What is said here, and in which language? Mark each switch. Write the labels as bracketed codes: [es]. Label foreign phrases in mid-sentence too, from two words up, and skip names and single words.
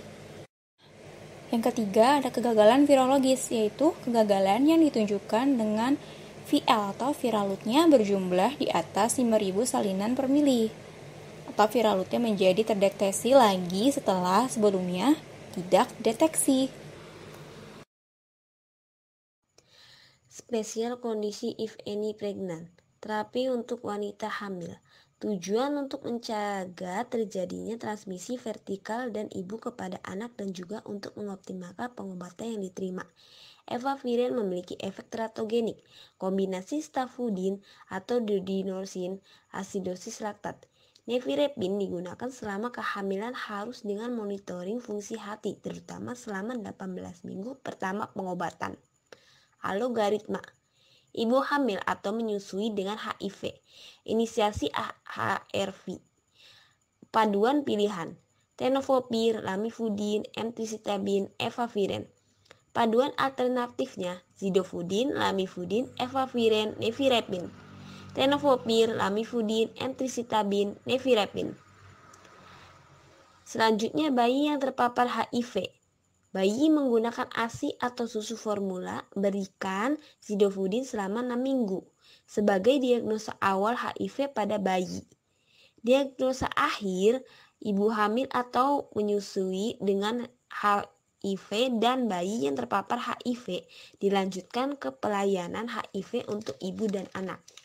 [id] Yang ketiga, ada kegagalan virologis, yaitu kegagalan yang ditunjukkan dengan VL atau [en] viral load-nya [id] berjumlah di atas 5.000 salinan per mili, atau [en] viral load-nya [id] menjadi terdeteksi lagi setelah sebelumnya tidak deteksi. Spesial kondisi [en] if any pregnant, [id] terapi untuk wanita hamil. Tujuan untuk mencegah terjadinya transmisi vertikal dan ibu kepada anak dan juga untuk mengoptimalkan pengobatan yang diterima. Efavirenz memiliki efek teratogenik, kombinasi stafudin atau dinorsin, asidosis laktat. Nevirapine digunakan selama kehamilan harus dengan monitoring fungsi hati, terutama selama 18 minggu pertama pengobatan. Algoritma ibu hamil atau menyusui dengan HIV, inisiasi HRV, paduan pilihan, tenofovir, lamivudin, emtricitabine, efavirenz. Paduan alternatifnya, zidovudin, lamivudin, efavirenz, nevirapine. tenofovir, lamivudin, emtricitabine, nevirapine. Selanjutnya, bayi yang terpapar HIV. Bayi menggunakan ASI atau susu formula berikan zidofudin selama 6 minggu sebagai diagnosa awal HIV pada bayi. Diagnosa akhir, ibu hamil atau menyusui dengan HIV dan bayi yang terpapar HIV dilanjutkan ke pelayanan HIV untuk ibu dan anak.